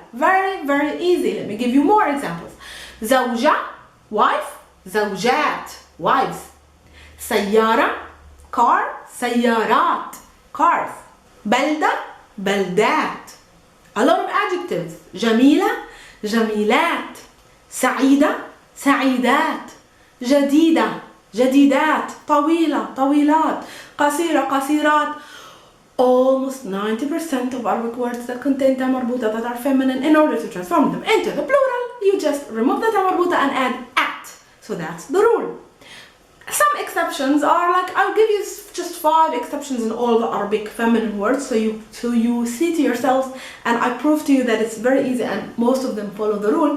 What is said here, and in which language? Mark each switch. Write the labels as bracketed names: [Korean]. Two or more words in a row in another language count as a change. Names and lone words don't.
[English] Very, very easy. Let me give you more examples. Zawja, wife. Zawjat, wives. Sayyara, car. Sayyarat, cars. [Arabic] بلدة بلدات. [English] A lot of adjectives. [Arabic] جميلة جميلات سعيدة سعيدات. جديدة جديدات، طويلة طويلات، قصيرة قصيرات. [English] Almost 90% of Arabic words that contain ta marbuta that are feminine, in order to transform them into the plural, you just remove the ta marbuta and add at. So that's the rule. Some exceptions are like, I'll give you just 5 exceptions in all the Arabic feminine words, so you see to yourselves, and I prove to you that it's very easy and most of them follow the rule.